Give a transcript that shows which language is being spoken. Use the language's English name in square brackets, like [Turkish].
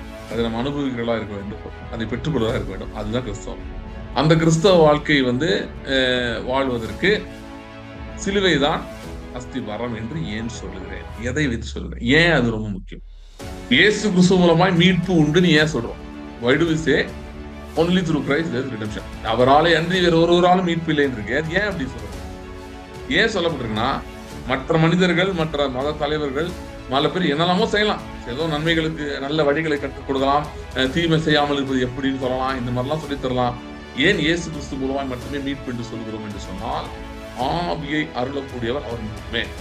[Tamil] அதை நம்ம அனுபவிக்கிறதா இருக்க வேண்டும், அதை பெற்றுக்கொள்வதாக இருக்க வேண்டும். அதுதான் கிறிஸ்தவம். அந்த கிறிஸ்தவ வாழ்க்கை வாழ்வதற்கு சிலுவை தான் அஸ்திபாரம் என்று ஏன் சொல்லுகிறேன்? எதை வைத்து சொல்லுகிறேன்? ஏன் அது ரொம்ப முக்கியம்? இயேசு கிறிஸ்து மூலமாய் மீட்பு உண்டுன்னு ஏன் சொல்றோம்? [English] Why do we say only through Christ there is redemption? [Tamil] அவராலே அன்றி வேற ஒருவராலும் மீட்பு இல்லைன்னு இருக்கு. ஏன் அப்படி சொல்றோம்? ஏன் சொல்லப்பட்டிருக்குன்னா, மற்ற மனிதர்கள், மற்ற மத தலைவர்கள் பல பேர் என்னெல்லாமோ செய்யலாம். ஏதோ நன்மைகளுக்கு நல்ல வழிகளை கற்றுக் கொடுக்கலாம், தீமை செய்யாமல் இருப்பது எப்படின்னு சொல்லலாம், இந்த மாதிரிலாம் சொல்லித் தரலாம். ஏன் இயேசு கிறிஸ்து மூலமாய் மட்டுமே மீட்பு என்று சொல்கிறோம் என்று சொன்னால், ஆவியை அருளக்கூடியவர் அவர் மட்டுமே.